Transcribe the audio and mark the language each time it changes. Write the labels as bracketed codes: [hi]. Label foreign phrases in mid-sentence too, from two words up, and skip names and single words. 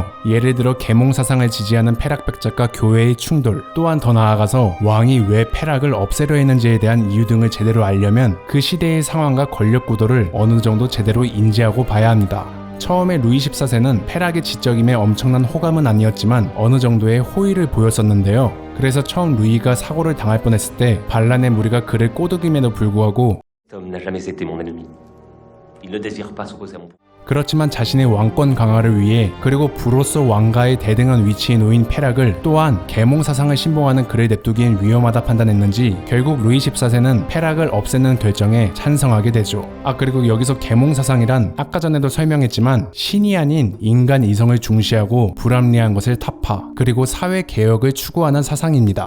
[ko] 예를 들어 계몽 사상을 지지하는 페락 백작과 교회의 충돌, 또한 더 나아가서 왕이 왜 페락을 없애려 했는지에 대한 이유 등을 제대로 알려면 그 시대의 상황과 권력 구도를 어느 정도 제대로 인지하고 봐야 합니다. 처음에 루이 14세는 페락의 지적임에 엄청난 호감은 아니었지만 어느 정도의 호의를 보였었는데요. 그래서 처음 루이가 사고를 당할 뻔했을 때 반란의 무리가 그를 꼬드김에도 불구하고 [fr] Cet homme n'a jamais été mon ennemi. Il ne désire pas s'opposer à mon pouvoir. [ko] 그렇지만 자신의 왕권 강화를 위해 그리고 부로서 왕가의 대등한 위치에 놓인 페락을 또한 계몽 사상을 신봉하는 그를 냅두기엔 위험하다 판단했는지 결국 루이 14세는 페락을 없애는 결정에 찬성하게 되죠. 그리고 여기서 계몽 사상이란 아까 전에도 설명했지만 신이 아닌 인간 이성을 중시하고 불합리한 것을 타파 그리고 사회 개혁을 추구하는 사상입니다.